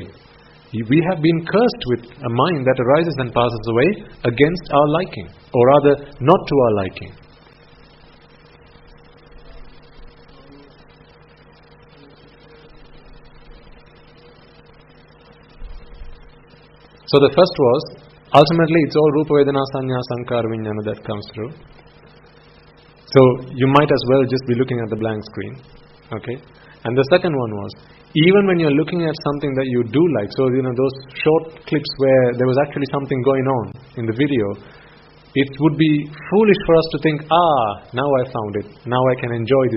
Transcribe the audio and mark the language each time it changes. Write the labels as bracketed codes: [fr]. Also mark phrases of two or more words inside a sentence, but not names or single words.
[en] We have been cursed with a mind that arises and passes away against our liking, or rather, not to our liking. So the first was, ultimately it's all [pi] rupa, vedana, sanya, sankhara, vijnana [en] that comes through. So you might as well just be looking at the blank screen. Okay? And the second one was, even when you're looking at something that you do like, so those short clips where there was actually something going on in the video, it would be foolish for us to think, now I found it, now I can enjoy this.